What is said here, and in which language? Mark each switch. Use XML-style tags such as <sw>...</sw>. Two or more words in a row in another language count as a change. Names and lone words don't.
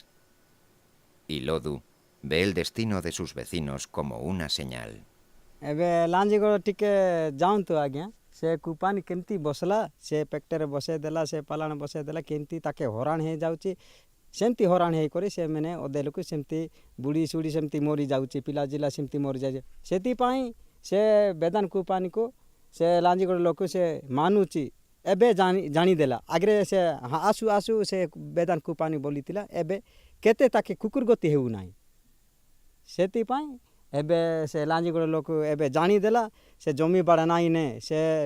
<es>Y Lodu ve el destino de sus vecinos como una señal.</es> <or>ଏବେ ଲାଞ୍ଜିଗଡ଼ ଟିକେ ଯାଆନ୍ତୁ ଆଜ୍ଞା ସେ କୁପାନି କେମିତି ବସିଲା ସେ ପେଟରେ ବସେଇ ଦେଲା ସେ ପାଲାଣ ବସେଇ ଦେଲା କେମିତି ତାକେ ହଇରାଣ ହେଇଯାଉଛି ସେମିତି ହଇରାଣ ହେଇକରି ସେମାନେ ଅଧେ ଲୋକ ସେମିତି ବୁଢ଼ୀ ସୁଢ଼ୀ ସେମିତି ମରିଯାଉଛି ପିଲା ଜିଲା ସେମିତି ମରିଯାଉଛି ସେଥିପାଇଁ ସେ ବେଦାନ କୁପାନିକୁ ସେ ଲାଞ୍ଜିଗଡ଼ ଲୋକ ସେ ମାନୁଛି ଏବେ ଜାଣିଦେଲା ଆଗରେ ସେ ଆସୁ ଆସୁ ସେ ବେଦାନ କୁପାନି ବୋଲିଥିଲା ଏବେ କେତେ ତାକେ କୁକୁର ଗତି ହେଉନାହିଁ ସେଥିପାଇଁ ଏବେ ସେ ଲାଞ୍ଜିଗଡ଼ ଲୋକ ଏବେ ଜାଣିଦେଲା ସେ ଜମି ବାଡ଼ା ନାଇଁ ନେ ସେ</or>